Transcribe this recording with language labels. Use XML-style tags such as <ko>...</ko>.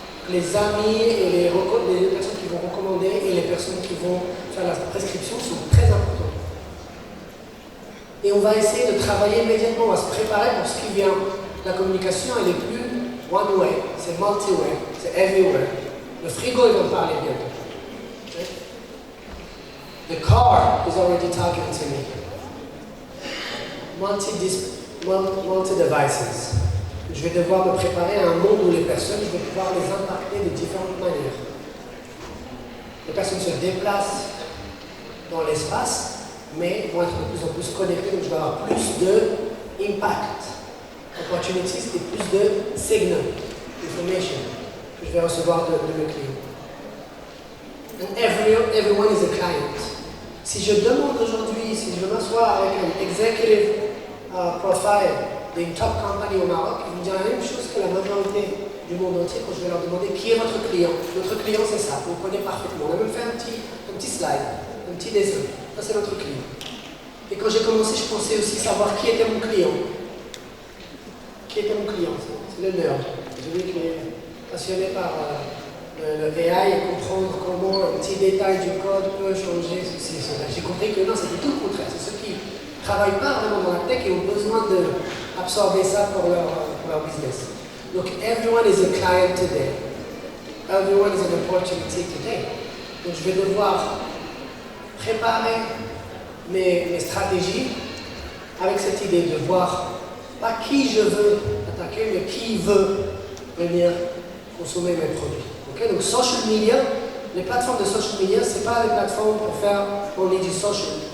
<fr>Les amis et les personnes qui vont recommander et les personnes qui vont faire la prescription sont très importants. Et on va essayer de travailler immédiatement, on va se préparer pour ce qui vient. La communication, elle est plus</fr> <en>one way,</en> <fr>c'est multi-way, c'est</fr> <en>everywhere.</en> <fr>Le frigo, il va me parler bientôt. Okay?</fr> <en>The car is already talking to me. Multi-devices.</en> <fr>Je vais devoir me préparer à un monde où les personnes, je vais pouvoir les impacter de différentes manières. Les personnes se déplacent dans l'espace, mais vont être de plus en plus connectées, donc je vais avoir plus d'impact, opportunities et plus de signal, information, que je vais recevoir de mes clients.</fr> <en>And everyone is a client.</en> <fr>Si je demande aujourd'hui, si je veux m'asseoir avec un</fr> <en>executive profile</en> <fr>d'une</fr> <en>top company</en> <fr>au Maroc, ils me diront la même chose que la majorité du monde entier quand je vais leur demander qui est votre client. Notre client, c'est ça, vous le connaissez parfaitement. On a même fait un petit slide, un petit dessin. Ça, c'est notre client. Et quand j'ai commencé, je pensais aussi savoir qui était mon client. Qui était mon client? C'est le nerd. Celui qui est passionné par le AI et comprendre comment un petit détail du code peut changer ceci et cela. J'ai compris que non, c'était tout le contraire. C'est ceux qui ne travaillent pas vraiment dans la tech et ont besoin d'absorber ça pour leur business.</fr> <en>Donc, everyone is a client today. Everyone is an opportunity today.</en> <fr>Donc, je vais devoir préparer mes stratégies avec cette idée de voir pas qui je veux attaquer, mais qui veut venir consommer mes produits. Okay? Donc, social media, les plateformes de social media, ce n'est pas des plateformes pour faire only du social.</fr>